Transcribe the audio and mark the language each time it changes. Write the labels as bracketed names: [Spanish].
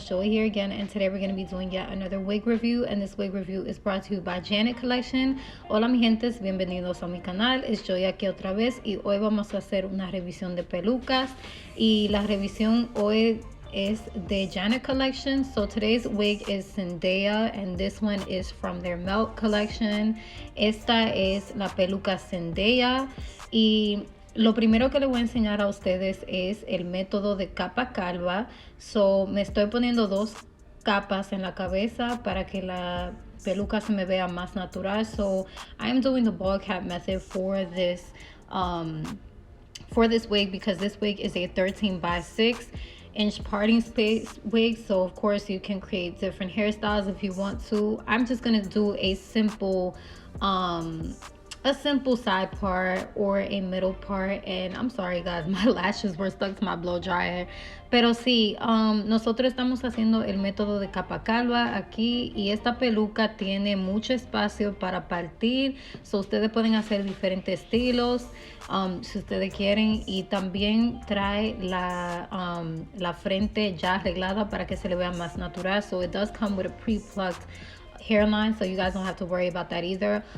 [English] Joey here again, and today we're going to be doing yet another wig review, and this wig review is brought to you by Janet Collection. [Spanish] Hola mi gentes, bienvenidos a mi canal. Es Joey aquí otra vez y hoy vamos a hacer una revisión de pelucas, y la revisión hoy [English] is the Janet Collection. So today's wig is Zendaya, and this one is from their Melt collection. [Spanish] Esta es la peluca Zendaya, y lo primero que les voy a enseñar a ustedes es el método de capa calva. So me estoy poniendo dos capas en la cabeza para que la peluca se me vea más natural. [English] So I am doing the ball cap method for this wig, because this wig is a 13 by 6 inch parting space wig. So of course you can create different hairstyles if you want to. I'm just gonna do a simple side part or a middle part. And I'm sorry guys, my lashes were stuck to my blow dryer. [Spanish] Pero sí, nosotros estamos haciendo el método de capa calva aquí, y esta peluca tiene mucho espacio para partir. So ustedes pueden hacer diferentes estilos si ustedes quieren, y también trae la frente ya arreglada para que se le vea más natural. [English] So it does come with a pre-plucked hairline, so you guys don't have to worry about that either.